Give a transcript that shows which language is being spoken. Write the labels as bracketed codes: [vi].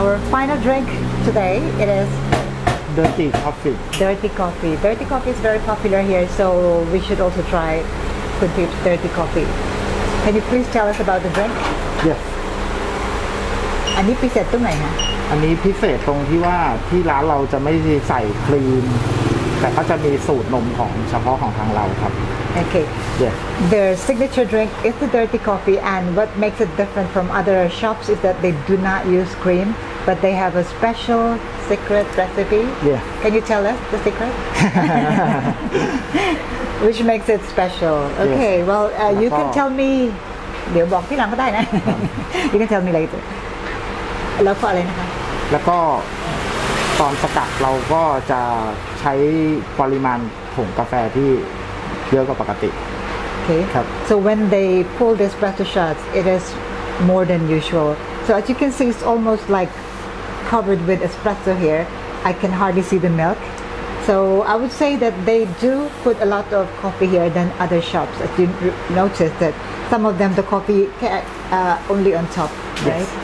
[en] Final drink today, it is dirty coffee. dirty coffee. Dirty coffee is very popular here, so we should also try Khun Tip's dirty coffee. Can you please tell us about the drink? Yes [th] อันนี้พิเศษตรงไหนคะ อันนี้พิเศษตรงที่ว่าที่ร้านเราจะไม่ใส่ครีมแต่ก็จะมีสูตรนมของเฉพาะของทางเราครับ [en] Okay. Yes Their signature drink is the dirty coffee, and what makes it different from other shops is that they do not use cream, but they have a special secret recipe. Yeah. Can you tell us the secret? Which makes it special. Okay, well, you can tell me [th] เดี๋ยวบอกที่หลังก็ได้นะ [en] You can tell me later. [th] แล้วก็อะไรนะคะ แล้วก็ตอนสกัดเราก็จะใช้ปริมาณผงกาแฟที่เยอะกว่าปกติ [en] Okay. So when they pull the espresso shots, it is more than usual. So as you can see, it's almost like covered with espresso here. I can hardly see the milk. So I would say that they do put a lot of coffee here than other shops. As you notice that some of them the coffee only on top, right?